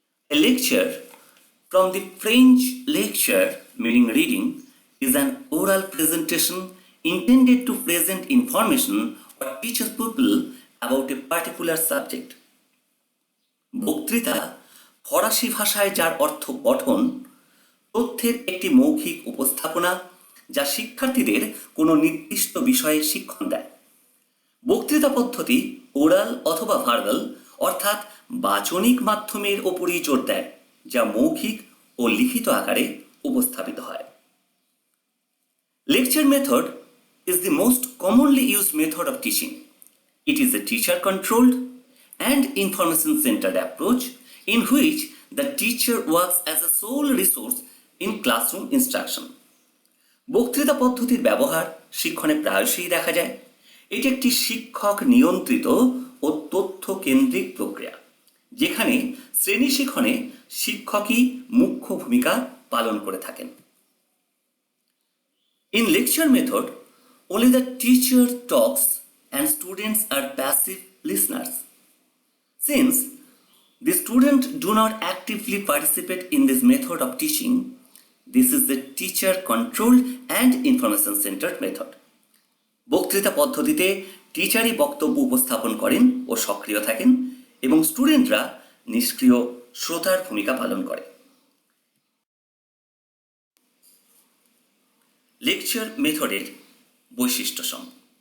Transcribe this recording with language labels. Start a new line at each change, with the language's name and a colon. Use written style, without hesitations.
English: A lecture, from the French lecture meaning reading, is an oral presentation intended to present information or teach a pupil about a particular subject.
Bangla: বক্তৃতা ফরাসি ভাষায় যার অর্থ পঠন, তথ্যের একটি মৌখিক উপস্থাপনা যা শিক্ষার্থীদের কোনো নির্দিষ্ট বিষয়ে শিক্ষণ দেয়। বক্তৃতা পদ্ধতি ওরাল অথবা ভার্বাল অর্থাৎ বাচনিক মাধ্যমের ওপরই জোর দেয়, যা মৌখিক ও লিখিত আকারে উপস্থাপিত হয়।
English: Lecture method is the most commonly used method of teaching. It is a teacher-controlled and information-centered approach in which the teacher works as a sole resource in classroom instruction.
Bangla: বক্তৃতা পদ্ধতির ব্যবহার শিক্ষণে প্রায়শই দেখা যায়। এটি একটি শিক্ষক নিয়ন্ত্রিত ও তথ্য কেন্দ্রিক প্রক্রিয়া, যেখানে শ্রেণী শিক্ষণে শিক্ষকই মুখ্য ভূমিকা পালন করে থাকেন। In lecture method, only the teacher talks and students are passive listeners. Since the students do not actively participate in this method of teaching, this is the teacher-controlled and information-centered method. বক্তৃতা পদ্ধতিতে টিচারই বক্তব্য উপস্থাপন করেন ও সক্রিয় থাকেন এবং স্টুডেন্টরা নিষ্ক্রিয় শ্রোতার ভূমিকা পালন করে। লেকচার মেথডের বৈশিষ্ট্য সমূহ।